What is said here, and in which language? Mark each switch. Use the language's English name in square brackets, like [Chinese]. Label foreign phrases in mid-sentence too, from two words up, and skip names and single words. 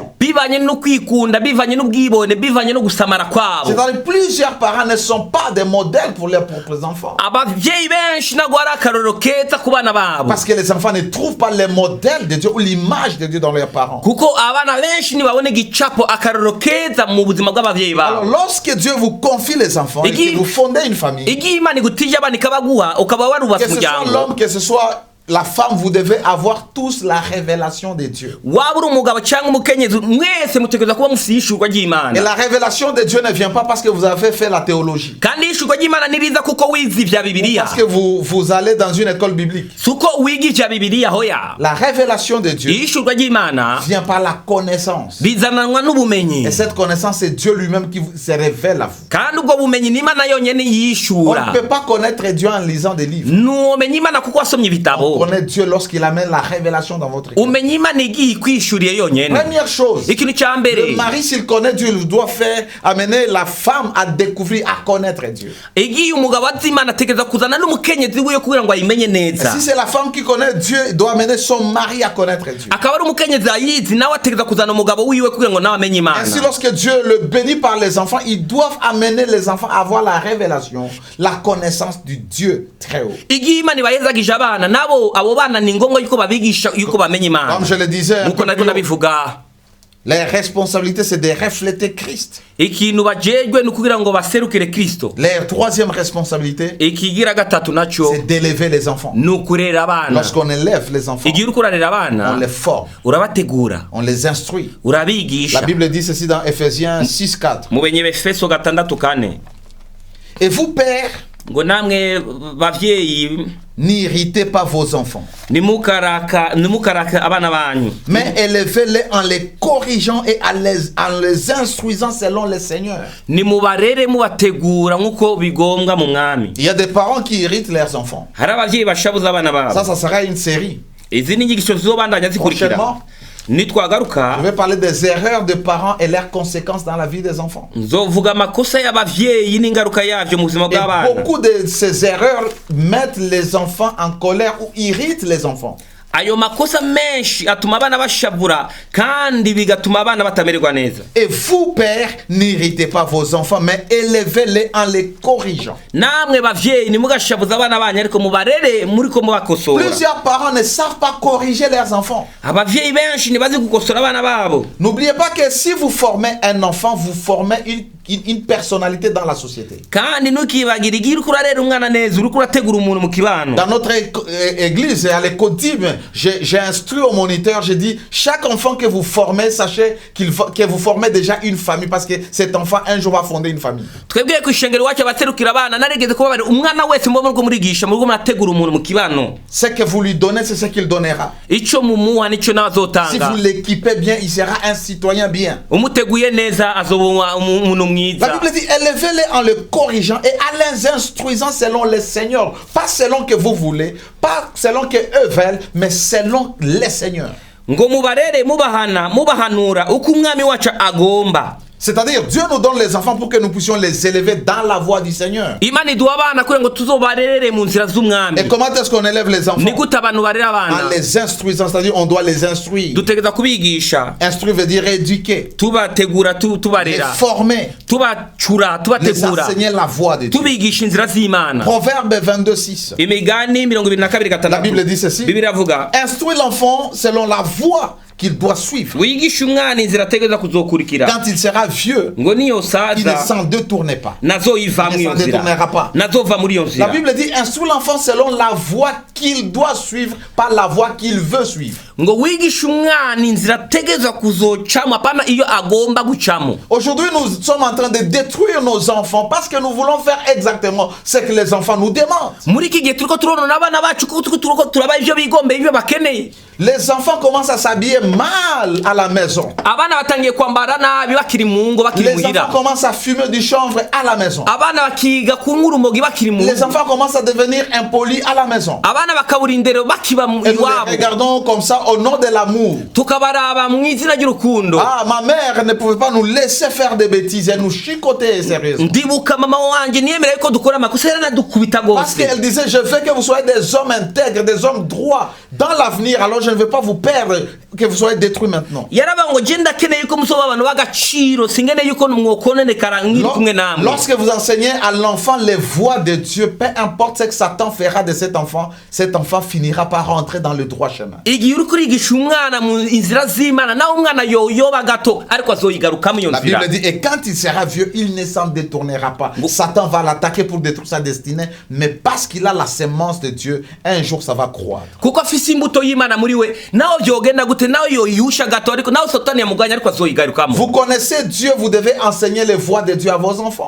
[Rundi] Bivanye no kwikunda, bivanye n'ubwibone, bivanye no gusamara kwabo. [French] C'est-à-dire plusieurs parents ne sont pas des modèles pour leurs propres enfants. [Rundi] Abavyeyi benshi ntabwo ari akarorero keza ku bana babo. [French] Parce que les enfants ne trouvent pas les modèles de Dieu ou l'image de Dieu dans leurs parents. [Rundi] Kuko abana benshi ntibabone igicapo akarorero keza mu buzima bw'abavyeyi babo. [French] Alors lorsque Dieu vous confie les enfants et que vous fondez une famille, [Rundi] igihe Imana igutije abana ikabaguha ukaba warubatse umuryango, [French] que ce soit l'homme, que ce soit la femme, vous devez avoir tous la révélation de Dieu. [Rundi] waba uri umugabo cyangwa umukenyezi mwese mutegereza kuba mufite ishurwa ry'Imana. [French] Et la révélation de Dieu ne vient pas parce que vous avez fait la théologie. [Rundi] Kandi ishurwa ry'Imana niriza kuko wize ivya Bibiliya. [French] Parce que vous allez dans une école biblique. [Rundi] Suko wiga ivya Bibiliya hoya. [French] La révélation de Dieu [Rundi] ishurwa ry'Imana [French] vient par la connaissance. [Rundi] bizananwa n'ubumenyi. [French] Et cette connaissance, c'est Dieu lui-même qui se révèle à vous. [Rundi] Kandi ubwo bumenyi ni Imana yonyene [French] On [Rundi] yishura. [French] ne peut pas connaître Dieu en lisant des livres. [Rundi] Numenye Imana kuko wasomye ibitabo. [French] On connaît Dieu lorsqu'il amène la révélation dans votre cœur. [Rundi] Umenye Imana igiye kwishuriye yonyene. [French] Première chose, [Rundi] Ikintu cya mbere, [French] le mari, s'il connaît Dieu, il doit amener la femme à découvrir, à connaître Dieu. [Rundi] igiye umugabo azi Imana ategereza kuzana n'umukenyezi wiwe kugira ngo ayimenye [French] Et [Rundi] neza. [French] si c'est la femme qui connaît Dieu, il doit amener son mari à connaître Dieu. [Rundi] Akaba ari umukenyezi ayizi nawe ategereza kuzana umugabo wiwe kugira ngo nawe amenye Imana. [French] Ainsi, lorsque Dieu le bénit par les enfants, ils doivent amener les enfants à avoir la révélation, la connaissance du Dieu très haut. [Rundi] Igihe Imana ibayezagije abana nabo abo bana ni ngombwa yuko babigisha yuko bamenye Imana. [French] Comme je le disais, [Rundi] Nuko nariko ndabivuga, [French] les responsabilités, c'est de refléter Christ. [Rundi] ikintu bajejwe ni kugira ngo baserukire Kristo. [French] La troisième responsabilité, [Rundi] Ikigira gatatu naco [French] c'est d'élever les enfants. [Rundi] ni ukurera abana. [French] Lorsqu'on élève les enfants, [Rundi] Igihe uriko urarera [French] on [Rundi] abana [French] les forme, [Rundi] urabategura, [French] on les instruit. [Rundi] urabigisha. [French] La Bible dit ceci dans Ephésiens 6:4. [Rundi] Mu Efeso 6:4. [French] Et vous, pères, [Rundi] ngo namwe bavyeyi [French] n'irritez pas vos enfants, [Rundi] nimukaraka abana banyu, [French] mais élevez-les en les corrigeant et en les instruisant selon le Seigneur. [Rundi] nimubarere mubategura nk'uko bigombwa mu mwami. [French] Il y a des parents qui irritent leurs enfants. [Rundi] Hari abavyeyi bashabuza abana babo. [French] Ça sera une série. [Rundi] Izi ni inyigisho zizobandanya zikurikira. [French] Prochainement, [Rundi] Nitwagaruka [French] je vais parler des erreurs des parents et leurs conséquences dans la vie des enfants. [Rundi] nzovuga amakosa y'abavyeyi n'ingaruka yavyo mu buzima [French] Et [Rundi] bw'abana. [French] beaucoup de ces erreurs mettent les enfants en colère ou irritent les enfants. [Rundi] Ayo makosa menshi atuma abana bashabura kandi bigatuma abana batamererwa neza. [French] Et vous, pères, n'irritez pas vos enfants, mais élevez-les en les corrigeant. [Rundi] Namwe bavyeyi nimugashabuza abana banyu ariko mubarere muriko mubakosora. [French] Plusieurs parents ne savent pas corriger leurs enfants. [Rundi] Abavyeyi benshi ntibazi gukosora abana babo. [French] N'oubliez pas que si vous formez un enfant, vous formez une personnalité dans la société. [Rundi] Kandi ntukibagire igihe uriko urarera umwana neza uriko urategura umuntu mu kibano. [French] Dans notre église, à l'écotime, j'ai instruit au moniteur, j'ai dit, chaque enfant que vous formez, sachez que vous formez déjà une famille, parce que cet enfant un jour va fonder une famille. [Rundi] Twebwe ku ishengero wacu abaterukira abana narigeze kubabara umwana wese mubona ko murigisha muri murategura umuntu mu kibano. [French] Ce que vous lui donnez, c'est ce qu'il donnera. [Rundi] Ico mumuha nico nazotanga. [French] Si vous l'équipez bien, il sera un citoyen bien. [Rundi] Umuteguye neza azoba umuntu mwiza. [French] La Bible dit, élevez-les en le corrigeant et en les instruisant selon le Seigneur. Pas selon que vous voulez, pas selon que eux veulent, mais selon le Seigneur. [Rundi] Ngo mubarere mubahanura uko umwami wacu agomba. [French] C'est-à-dire, Dieu nous donne les enfants pour que nous puissions les élever dans la voie du Seigneur. [Rundi] Imana iduha abana kugira ngo tuzobarerere mu nzira z'umwami. [French] Et comment est-ce qu'on élève les enfants? [Rundi] Ni gute abantu barera abana? [French] En les instruisant, c'est-à-dire on doit les instruire. [Rundi] Dutegereza kubigisha. [French] Instruire veut dire éduquer. [Rundi] Tubategura [French] Les [Rundi] tubarera. [French] former. [Rundi] Tubacura, [French] Les [Rundi] tubategura. [French] enseigner la voie de Dieu. [Rundi] Tubigisha inzira z'Imana. [French] Proverbe 22:6. [Rundi] Imigani 22:6. [French] La Bible dit ceci. [Rundi] Bibiliya avuga. [French] Instruis l'enfant selon la voie qu'il doit suivre. [Rundi] Wigisha umwana inzira ategereza kuzokurikira. [French] Quand il sera vieux, [Rundi] Ngo niyo [French] il ne [Rundi] saza [French] s'en détournait pas. [Rundi] nazoyiva [French] Il [Rundi] mu [French] ne s'en [Rundi] nzira. [French] détournera pas. [Rundi] Nazova muri iyo [French] La [Rundi] nzira. [French] Bible dit instruis l'enfant selon la voie qu'il doit suivre, pas la voie qu'il veut suivre. [Rundi] Ngo wigisha umwana inzira ategereza kuzocamo apana iyo agomba gucamo. [French] Aujourd'hui, nous sommes en train de détruire nos enfants parce que nous voulons faire exactement ce que les enfants nous demandent. [Rundi] Muri iki gihe turiko turonona abana bacu kuko turiko turaba ivyo bigombeye ivyo bakeneye. [French] Les enfants commencent à s'habiller mal à la maison. [Rundi] Abana batangiye kwambara nabi bakiri mu ngo bakiri [French] Les enfants [Rundi] muhira. [French] commencent à fumer du chanvre à la maison. [Rundi] Abana bakiga kunywa urumogi bakiri mu [French] Les [Rundi] ngo. [French] enfants commencent à devenir impolis à la maison. [Rundi] Abana bakabura indero bakiba [French] Et nous les [Rundi] iwabo. [French] regardons comme ça au nom de l'amour. [Rundi] Tukabaraba mu izina ry'urukundo. [French] Ah, ma mère ne pouvait pas nous laisser faire des bêtises. Elle nous chicotait sérieusement. [Rundi] Ndibuka mama wanje niyemera yuko dukora amakosa yaranadukubita [French] Parce [Rundi] gose. [French] qu'elle disait, je veux que vous soyez des hommes intègres, des hommes droits dans l'avenir. Alors je ne veux pas vous perdre, que vous soyez détruits maintenant. [Rundi] Yaraba ngo je ndakeneye yuko musoba abantu bagaciro singene yuko mwokononekara nkiri kumwe namwe. [French] Lorsque vous enseignez à l'enfant les voies de Dieu, peu importe ce que Satan fera de cet enfant finira par rentrer dans le droit chemin. [Rundi] Igihe uri kurigisha umwana mu inzira z'Imana nawe umwana yoyoba gato ariko azoyigarukamo iyo [French] La [Rundi] nzira. [French] Bible dit, et quand il sera vieux, il ne s'en détournera pas. Satan va l'attaquer pour détruire sa destinée, mais parce qu'il a la sémence de Dieu, un jour ça va croître. [Rundi] Kuko afise imbuto y'Imana muri we nawe vyogenda gute nawe yoyusha gato ariko nawe Satani yamuganya ariko azoyigarukamo. [French] Vous connaissez Dieu, vous devez enseigner les voies de Dieu à vos enfants.